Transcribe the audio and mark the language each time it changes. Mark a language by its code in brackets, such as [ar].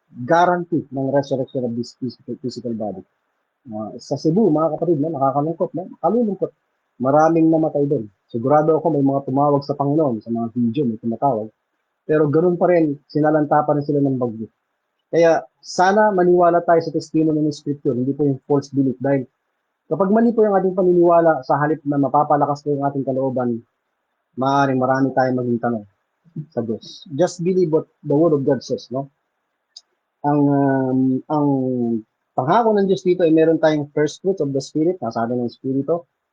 [en] Guarantee ng resurrection of this physical body. [tl] Sa Cebu, mga kapatid, nakakalungkot, kalulungkot. Maraming namatay doon. Sigurado ako may mga tumawag sa Panginoon, sa mga video, may tumatawag. Pero ganoon pa rin, sinalanta pa rin sila ng bagyo. Kaya sana maniwala tayo sa testimony ng Scripture, hindi po yung [en] false belief. [tl] Dahil kapag mali po yung ating paniniwala, sa halip na mapapalakas po yung ating kalooban, maaaring marami tayong maging tanong sa Diyos. [en] Just believe what the Word of God says, no? [tl] Ang pangako ng Diyos dito ay meron tayong [en] first fruits of the Spirit, [tl] nasabi ng Espiritu.